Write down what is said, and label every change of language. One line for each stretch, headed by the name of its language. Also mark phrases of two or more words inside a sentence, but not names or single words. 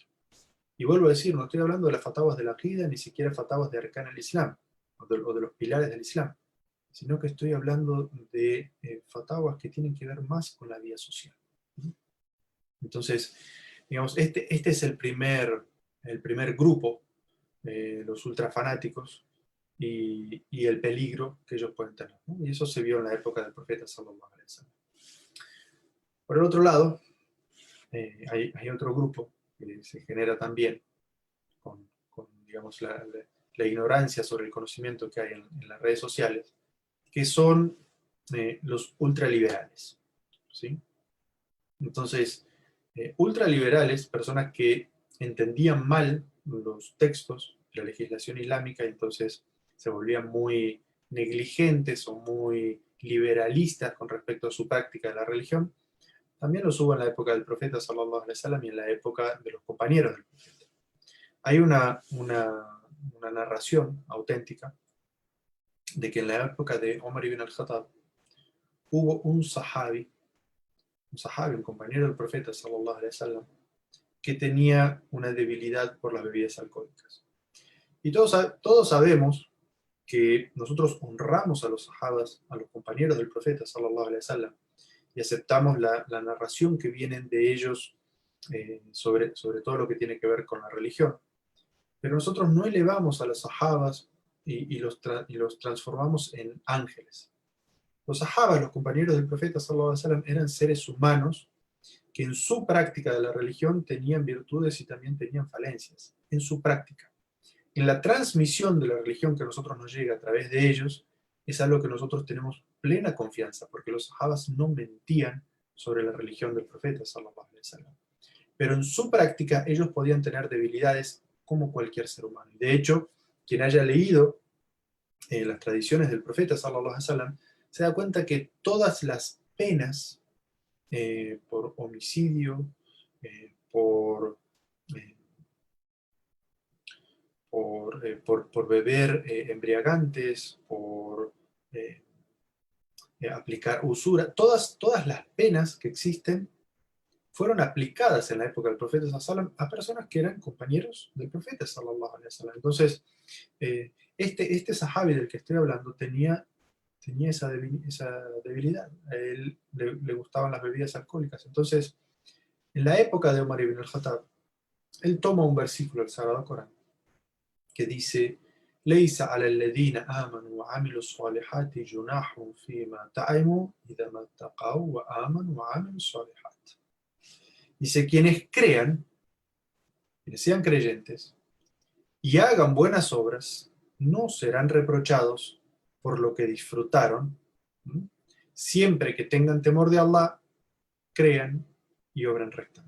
Spanish: Y vuelvo a decir, no estoy hablando de las fatawas de la aqida, ni siquiera fatawas de
Arabic: أركان الإسلام,
Spanish: o de los pilares del Islam, sino que estoy hablando de fatawas que tienen que ver más con la vida social. Entonces, digamos, este es el primer grupo, los ultrafanáticos, y el peligro que ellos pueden tener, ¿no? Y eso se vio en la época del profeta
Arabic: صلى الله عليه وسلم.
Spanish: Por el otro lado, hay otro grupo que se genera también con digamos, la ignorancia sobre el conocimiento que hay en las redes sociales, que son los ultraliberales, ¿sí? Entonces, ultraliberales, personas que entendían mal los textos de la legislación islámica, y entonces se volvían muy negligentes o muy liberalistas con respecto a su práctica de la religión, también los hubo en la época del profeta
Arabic: صلى الله عليه وسلم
Spanish: y en la época de los compañeros del profeta. Hay una narración auténtica de que en la época de Omar ibn al-Khattab hubo un sahabi, un compañero del profeta
Arabic: صلى الله عليه وسلم,
Spanish: que tenía una debilidad por las bebidas alcohólicas. Y todos sabemos que nosotros honramos a los sahabas, a los compañeros del profeta
Arabic: صلى الله عليه وسلم,
Spanish: y aceptamos la narración que vienen de ellos sobre todo lo que tiene que ver con la religión. Pero nosotros no elevamos a los sahabas y los transformamos en ángeles. Los sahabas, los compañeros del profeta
Arabic: صلى الله عليه وسلم,
Spanish: eran seres humanos que en su práctica de la religión tenían virtudes y también tenían falencias, en su práctica. En la transmisión de la religión que a nosotros nos llega a través de ellos, es algo que nosotros tenemos plena confianza, porque los sahabas no mentían sobre la religión del profeta
Arabic: صلى الله عليه وسلم.
Spanish: Pero en su práctica ellos podían tener debilidades como cualquier ser humano. De hecho, quien haya leído las tradiciones del profeta
Arabic: صلى الله عليه وسلم
Spanish: se da cuenta que todas las penas por homicidio, por, eh, por beber embriagantes, por aplicar usura, todas las penas que existen fueron aplicadas en la época del profeta
Arabic: صلى الله عليه وسلم
Spanish: a personas que eran compañeros del profeta
Arabic: صلى الله عليه وسلم.
Spanish: Entonces, este sahabi del que estoy hablando tenía esa debilidad. A él le gustaban las bebidas alcohólicas. Entonces, en la época de Omar ibn al-Khattab, él toma un versículo del Sagrado Corán que dice:
Arabic: "ليس على الذين آمنوا وعملوا الصالحات جناح فيما طعموا إذا ما اتقوا وآمنوا وعملوا الصالحات".
Spanish: Dice: quienes crean, quienes sean creyentes y hagan buenas obras, no serán reprochados por lo que disfrutaron, siempre que tengan temor de Allah, crean y obren rectamente.